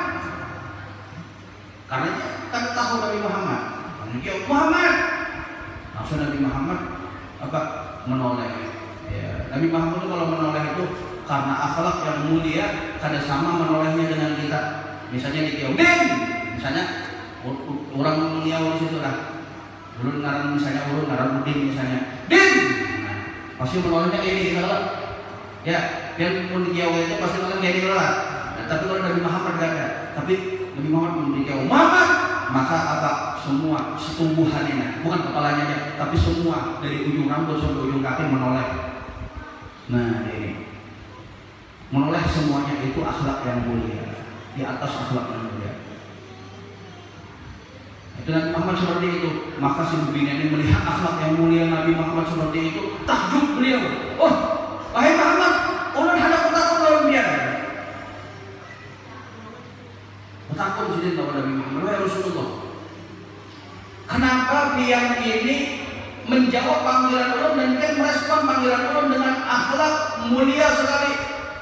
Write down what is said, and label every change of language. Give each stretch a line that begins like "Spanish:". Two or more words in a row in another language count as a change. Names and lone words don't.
Indonesian: Karena kan tahu Nabi Muhammad. Dia Muhammad. Langsung Nabi Muhammad apa? Menoleh. Ya. Nabi Muhammad itu kalau menoleh itu karena akhlak yang mulia, kada sama menolehnya dengan kita. Misalnya di Din, misalnya orang mulia di situ lah.
Banjar: Ulun ngaran misalnya ulun ngaran Udin misalnya.
Indonesian: Din. Nah, pasti menolehnya kayak ini kalau ya, yang pun di Jawa itu pasti menoleh kayak ini lah. Nah, tapi kalau Nabi Muhammad enggak ada. Tapi Nabi Muhammad pun di Jawa Muhammad, maka apa? Semua setumbuhannya, bukan kepalanya aja, tapi semua dari ujung rambut sampai ujung kaki menoleh. Nah, ini. Menoleh semuanya itu akhlak yang mulia. Di atas akhlak yang mulia. Itu Nabi Muhammad seperti itu. Maka si Bubina ini melihat akhlak yang mulia Nabi Muhammad seperti itu, takjub beliau. Oh, wahai Muhammad,
Banjar: ulun hendak takut lawan dia.
Indonesian: Takut jadi lawan Nabi Muhammad, wahai Rasulullah. Kenapa biang ini menjawab panggilan ulun dan kan merespon panggilan ulun dengan akhlak mulia sekali?